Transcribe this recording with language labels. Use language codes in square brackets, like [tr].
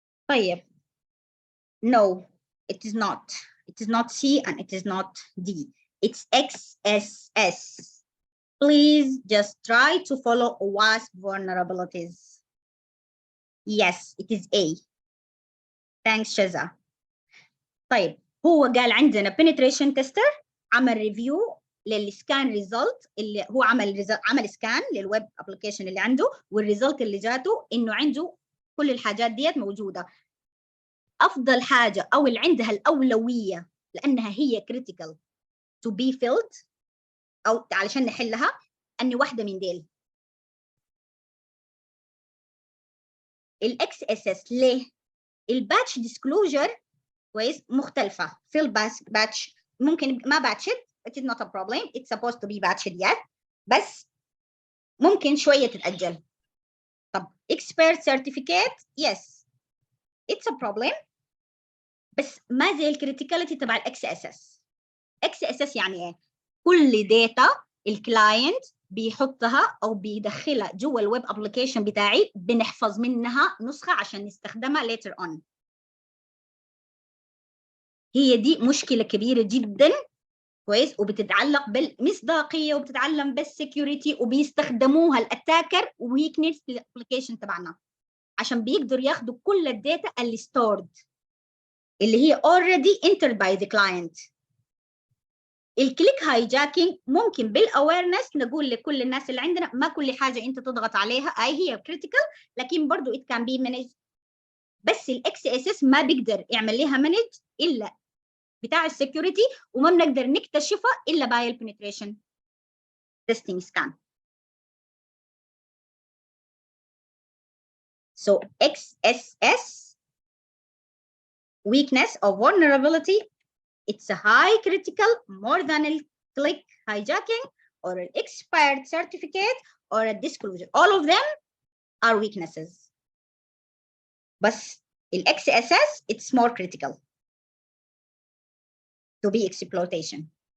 [ar] طيب. [en] No, it is not. It is not C and it is not D. It's XSS. Please just try to follow WASP vulnerabilities. Yes, it is A. Thanks, Shaza. [ar] طيب هو قال عندنا penetration tester عمل ريفيو للسكان ريزلت اللي هو عمل سكان للويب ابلكيشن اللي عنده، والريزلت اللي جاته انه عنده كل الحاجات ديت موجوده. افضل حاجه او اللي عندها الاولويه لانها هي [en] critical to be filled [ar] او علشان نحلها اني واحده من ديل الاكس اس اس. ليه؟ الباتش ديسكلوجر كويس مختلفه. في الباتش ممكن ما باتشت [en] it is not a problem, it's supposed to be batched yet [ar] بس ممكن شويه تتاجل. طب [en] expert certificate yes it's a problem [ar] بس ما زي الكريتيكاليتي تبع الاكس اس اس. اكس اس اس يعني ايه؟ كل داتا الكلاينت بيحطها او بيدخلها جوا الويب ابلكيشن بتاعي بنحفظ منها نسخه عشان نستخدمها [en] later on. [ar] هي دي مشكله كبيره جدا كويس، وبتتعلق بالمصداقيه وبتتعلم بالسكيورتي، وبيستخدموها الاتاكر ويكنس في الابلكيشن تبعنا عشان بيقدروا ياخذوا كل الداتا اللي ستورد اللي هي [en] already entered by the client. [ar] الكليك هايجاكينج ممكن بالاويرنس نقول لكل الناس اللي عندنا ما كل حاجه انت تضغط عليها هي كريتيكال، لكن برضه [en] it can be managed. [ar] بس الاكس اس اس ما بيقدر يعمل لها مانج الا بتاع السكيورتي، وما بنقدر نكتشفها الا باي البنتريشن تيستينج سكان. [en] So XSS weakness or vulnerability, it's a high critical more than a click hijacking or an expired certificate or a disclosure. All of them are weaknesses. But in XSS, it's more critical to be exploitation.